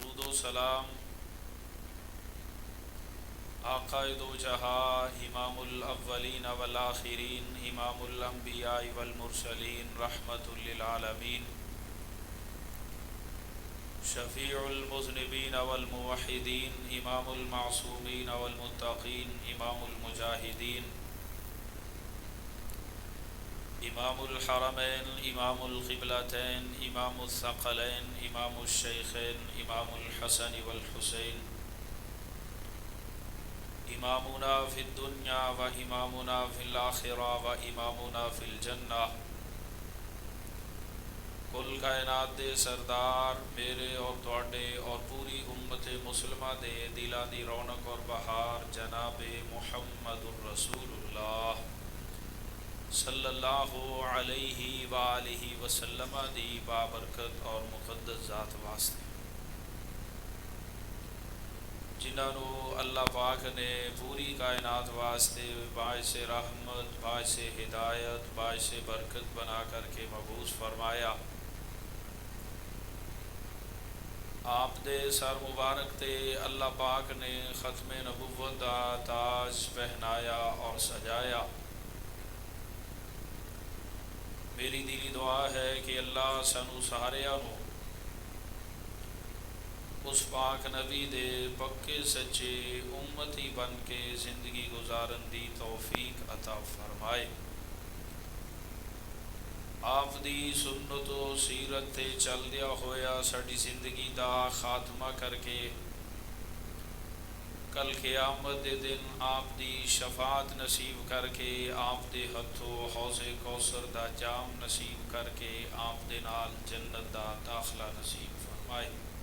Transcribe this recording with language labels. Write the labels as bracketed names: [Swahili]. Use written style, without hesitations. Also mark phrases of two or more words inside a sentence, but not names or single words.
[Urdu] سلام آقائے دو جہاں [Arabic] إمام الأولين والآخرين إمام الأنبياء والمرسلين رحمة للعالمين شفيع المذنبين والموحدين إمام المعصومين والمتقين إمام المجاهدين إمام الحرمين إمام القبلتين إمام الثقلين إمام الشيخين إمام الحسن والحسين إمامنا في الدنيا وإمامنا في الآخرة وإمامنا في الجنة. [Punjabi] ਕੁਲ ਕਾਇਨਾਤ ਦੇ ਸਰਦਾਰ ਮੇਰੇ ਔਰ ਤੁਹਾਡੇ ਔਰ ਪੂਰੀ ਉੱਮਤ ਮੁਸਲਮਾ ਦੇ ਦਿਲਾਂ ਦੀ ਰੌਣਕ ਔਰ ਬਹਾਰ ਜਨਾਬੇ [Arabic] محمد رسول الله صلى الله عليه و آله وسلم [Punjabi] ਦੀ ਬਾਬਰਕਤ ਔਰ ਮੁਕੱਦਸ ਜ਼ਾਤ ਵਾਸਤੇ [Urdu] جنہوں نے اللہ پاک نے پوری کائنات واسطے باعث رحمت باعث ہدایت باعث برکت بنا کرکے مبعوث فرمایا. [Punjabi] ਆਪ ਦੇ ਸਰ ਮੁਬਾਰਕ ਤੇ ਅੱਲ੍ਹਾ ਪਾਕ ਨੇ ਖ਼ਤਮ ਨਬੁੱਵਤ ਦਾ ਤਾਜ ਪਹਿਨਾਇਆ ਔਰ ਸਜਾਇਆ। ਮੇਰੀ ਦਿਲੀ ਦੁਆ ਹੈ ਕਿ ਅੱਲ੍ਹਾ ਸਾਨੂੰ ਸਾਰਿਆਂ ਨੂੰ ਉਸ ਪਾਕ ਨਬੀ ਦੇ ਪੱਕੇ ਸੱਚੇ ਉੱਮਤੀ ਬਣ ਕੇ ਜ਼ਿੰਦਗੀ ਗੁਜ਼ਾਰਨ ਦੀ ਤੌਫ਼ੀਕ ਅਤਾ ਫ਼ਰਮਾਏ। ਆਪ ਦੀ ਸੁੰਨਤ ਵ ਸੀਰਤ ਤੇ ਚਲਦਿਆਂ ਹੋਇਆ ਸਾਡੀ ਜ਼ਿੰਦਗੀ ਦਾ ਖ਼ਾਤਮਾ ਕਰਕੇ ਕੱਲ੍ਹ ਕਯਾਮਤ ਦੇ ਦਿਨ ਆਪ ਦੀ ਸ਼ਫ਼ਾਅਤ ਨਸੀਬ ਕਰਕੇ ਆਪ ਦੇ ਹੱਥੋਂ ਹੌਜ਼ੇ ਕੌਸਰ ਦਾ ਜਾਮ ਨਸੀਬ ਕਰਕੇ ਆਪ ਦੇ ਨਾਲ ਜੰਨਤ ਦਾ ਦਾਖ਼ਲਾ ਨਸੀਬ ਫ਼ਰਮਾਏ।